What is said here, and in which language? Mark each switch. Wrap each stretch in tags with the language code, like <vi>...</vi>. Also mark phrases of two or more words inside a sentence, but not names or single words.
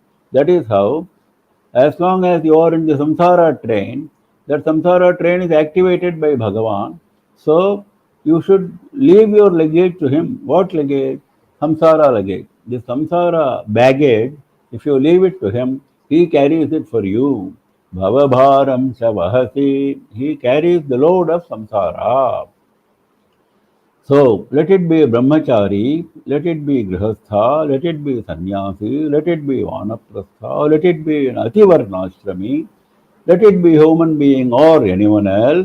<en>That is how, as long as you are in the samsara train, that samsara train is activated by Bhagavan. So you should leave your luggage to him. What luggage? Samsara luggage. The samsara baggage, if you leave it to him, he carries it for you.</en> <sa>Bhavabharam cha vahasi.</sa> <en>He carries the load of samsara. So let it be brahmachari, let it be grihastha, let it be sannyasi, let it be vanaprastha, let it be an ativarnashrami, let it be human being or anyone else.</en>